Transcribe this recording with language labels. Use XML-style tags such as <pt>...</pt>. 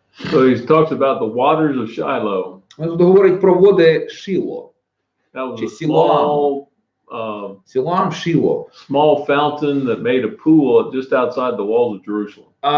<en>So he talks about the waters of Shiloh.</en> <uk>Він тут говорить про води Шило.</uk> <en>That was</en> <uk>Чи</uk> <en>a</en> <uk>Силоам.</uk> <en>small,</en> <uk>Силоам Шило.</uk> <en>small fountain that made a pool just outside the walls of Jerusalem.</en>